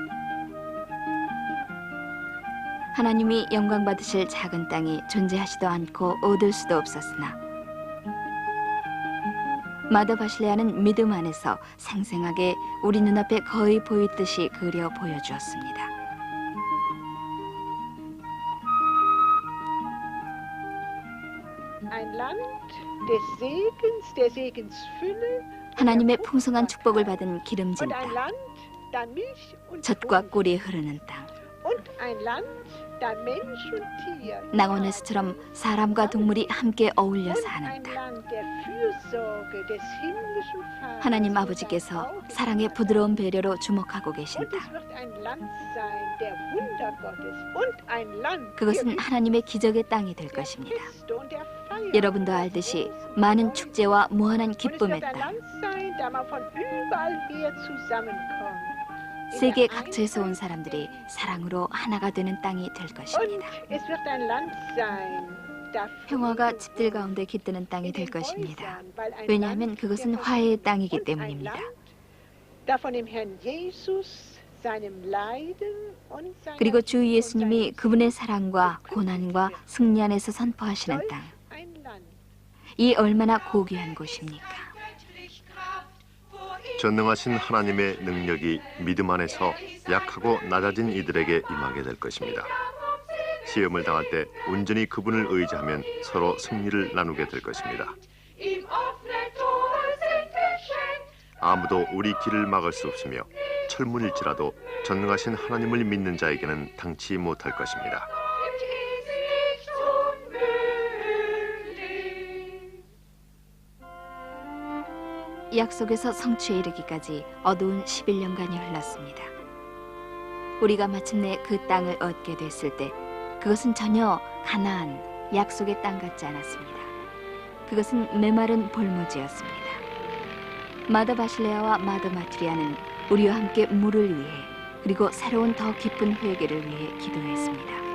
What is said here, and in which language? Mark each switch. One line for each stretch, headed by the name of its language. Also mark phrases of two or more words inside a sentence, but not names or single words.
Korean: 하나님이 영광 받으실 작은 땅이 존재하지도 않고 얻을 수도 없었으나 마더 바실레아는 믿음 안에서 생생하게 우리 눈앞에 거의 보이듯이 그려 보여주었습니다.
German: Ein Land des Segens Fülle
Korean: 하나님의 풍성한 축복을 받은 기름진
German: und ein
Korean: 땅,
German: Land, da Milch und
Korean: 젖과
German: Honig
Korean: 꿀이 흐르는 땅,
German: und ein Land, da Mensch und Tier
Korean: 낙원에서처럼 사람과 동물이 함께 어울려
German: und
Korean: 사는
German: ein
Korean: 땅.
German: Land der Fürsorge des himmlischen Vaters
Korean: 하나님
German: über
Korean: 아버지께서
German: Augen
Korean: 사랑의 부드러운 배려로 주목하고 계신
German: und es
Korean: 땅.
German: wird ein Land sein der Wunder Gottes und ein Land
Korean: 그것은 하나님의 기적의 땅이 될
German: der
Korean: 것입니다.
German: Feste und der Feier
Korean: 여러분도 알듯이 많은 축제와 무한한
German: und es
Korean: 기쁨의
German: wird ein
Korean: 땅,
German: Land sein, da man von überall her zusammenkommt.
Korean: 세계 각처에서 온 사람들이 사랑으로 하나가 되는 땅이 될
German: Und
Korean: 것입니다.
German: es wird ein Land sein, da
Korean: 평화가
German: Frieden
Korean: 집들 가운데 깃드는 땅이
German: in
Korean: 될
German: den
Korean: 것입니다.
German: Häusern, weil ein
Korean: 왜냐하면
German: Land
Korean: 그것은
German: der
Korean: 화해의
German: Versöhnung
Korean: 땅이기
German: und ein
Korean: 때문입니다.
German: Land, da von dem Herrn Jesus, seinem Leiden und seiner
Korean: 그리고 주
German: Liebe und
Korean: 예수님이
German: seinem
Korean: 그분의
German: Sieg
Korean: 사랑과
German: gekündigt
Korean: 고난과
German: wird.
Korean: 승리 안에서 선포하시는
German: Solch
Korean: 땅,
German: ein Land.
Korean: 이 얼마나 고귀한 곳입니까? 전능하신 하나님의 능력이 믿음 안에서 약하고 낮아진 이들에게 임하게 될 것입니다. 시험을 당할 때 온전히 그분을 의지하면 서로 승리를 나누게 될 것입니다.
German: Ihm offene Tore sind geschenkt.
Korean: 아무도 우리 길을 막을 수 없으며 철문일지라도 전능하신 하나님을 믿는 자에게는 당치 못할 것입니다.
German: Gibt es nicht unmöglich.
Korean: 약속에서 성취에 이르기까지 어두운 11년간이 흘렀습니다. 우리가 마침내 그 땅을 얻게 됐을 때 그것은 전혀 가나안, 약속의 땅 같지 않았습니다. 그것은 메마른 볼모지였습니다. 마더 바실레아와 마더 마트리아는 우리와 함께 물을 위해 그리고 새로운 더 깊은 회개를 위해 기도했습니다.